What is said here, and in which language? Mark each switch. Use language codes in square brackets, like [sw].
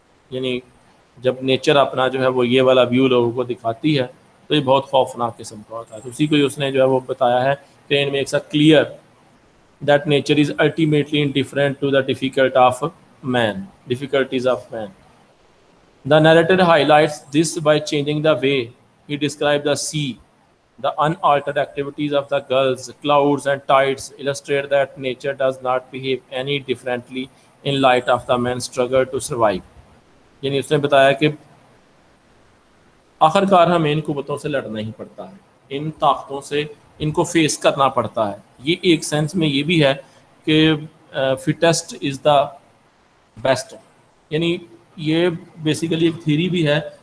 [ur] یعنی جب نیچر اپنا جو ہے وہ یہ والا ویو لوگوں کو دکھاتی ہے تو یہ بہت خوفناک قسم کا ہوتا ہے. تو اسی کو اس نے جو ہے وہ بتایا ہے کہ [en] ان makes a clear that nature is ultimately indifferent to the difficult of man, difficulties of man. The narrator highlights this by changing the way he describe the sea The unaltered activities of the gulls, clouds and tides illustrate that nature does not behave any differently in light of the man's struggle to survive. [ur] یعنی اس نے بتایا کہ آخرکار ہمیں ان قوتوں سے لڑنا ہی پڑتا ہے, ان طاقتوں سے ان کو فیس کرنا پڑتا ہے. یہ ایک سینس میں یہ بھی ہے کہ [en] fittest is the best, [ur] یعنی یہ بیسیکلی ایک تھیری بھی ہے.